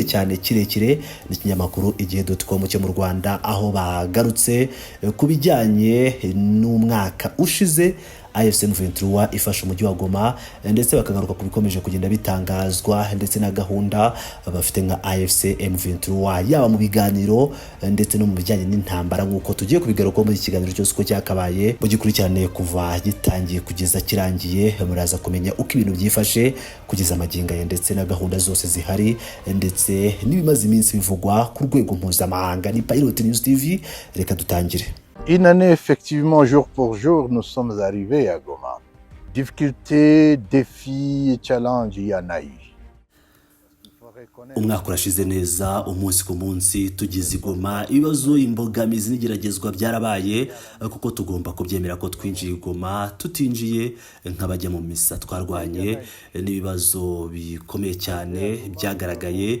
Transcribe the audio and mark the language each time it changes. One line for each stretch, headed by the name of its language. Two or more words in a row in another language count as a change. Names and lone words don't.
Kinyarwanda: cyane kirekire n'ikinyamakuru igihe.com cyo mu Rwanda, aho bagarutse ku bijyanye n'umwaka ushize AFC M23 ifasha umujyi wa Goma ndetse bakagaruka ku bikomeje kugenda bitangazwa ndetse na gahunda bafite nka AFC M23 yaba mu biganiro ndetse no mu bijyanye n'intambara, nk'uko tugiye kubigaruka muri iki kiganiro cyose uko cyakabaye mugikurikirane kuva gitangiye kugeza kirangiye. Muraza kumenya uko ibintu byifashe kugeza amagingo ye ndetse na gahunda zose zihari ndetse n'ibimaze iminsi bivugwa ku rwego mpuzamahanga. Ni Pilot News TV, reka dutangire.
French: Une année, effectivement, jour pour jour, nous sommes arrivés à Goma. Difficultés, défis et challenges, il y en a eu.
Kinyarwanda: Umwaka urashize neza, umunsi ku munsi tugeze i Goma, ibibazo, imbogamizi n'igeragezwa byarabaye, kuko tugomba kubyemera ko twinjiye i Goma tutinjiye nk'abajya mu misa. Twarwanye n'ibibazo bikomeye cyane byagaragaye.